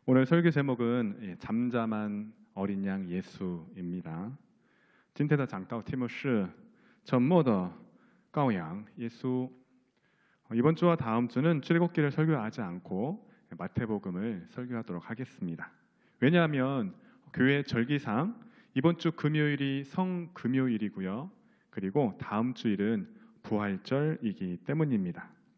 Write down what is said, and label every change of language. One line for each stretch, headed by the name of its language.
Korean: 오늘 설교 제목은 잠잠한 어린 양 예수입니다.
Chinese: 今天的讲道题目是沉默的羔羊 예수.
Korean: 이번 주와 다음 주는 출애굽기를 설교하지 않고 마태복음을 설교하도록 하겠습니다. 왜냐하면 교회 절기상 이번 주 금요일이 성금요일이고요. 그리고 다음 주일은 부활절이기 때문입니다.